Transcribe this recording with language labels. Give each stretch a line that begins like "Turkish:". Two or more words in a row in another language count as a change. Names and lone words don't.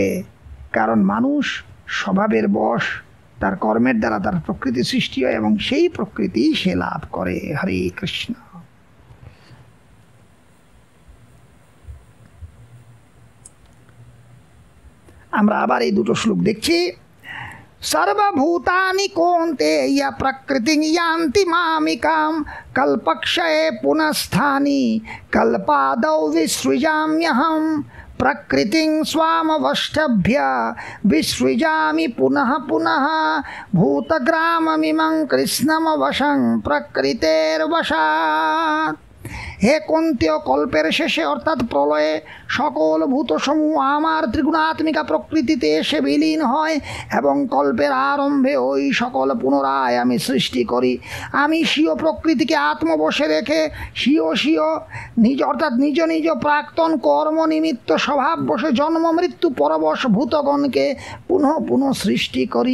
Bangla: কারণ মানুষ স্বভাবের বশ, তার কর্মের দ্বারা তার প্রকৃতি সৃষ্টি হয় এবং সেই প্রকৃতি সে লাভ করে। হরে কৃষ্ণ। আমরা আবার এই দুটো শ্লোক দেখছি।
Sanskrit: सर्वभूतानि कौन्तेय प्रकृतिं यान्ति मामिकां कल्पक्षये पुनस्थानि कल्पादौ विसृजाम्यहं प्रकृतिं स्वामवष्टभ्य विसृजामि पुनः पुनः भूतग्राममिमं कृष्णमवशं प्रकृतेर्वशात्।
Bangla: হে কন্তেয়, কল্পের শেষে অর্থাৎ প্রলয়ে সকল ভূতসমূহ আমার ত্রিগুণাত্মিকা প্রকৃতিতে এসে বিলীন হয় এবং কল্পের আরম্ভে ওই সকল পুনরায় আমি সৃষ্টি করি। আমি স্বীয় প্রকৃতিকে আত্মবশে রেখে স্বীয় নিজ অর্থাৎ নিজ নিজ প্রাক্তন কর্ম নিমিত্ত স্বভাব বসে জন্ম মৃত্যু পরবশ ভূতগণকে পুনঃ পুনঃ সৃষ্টি করি।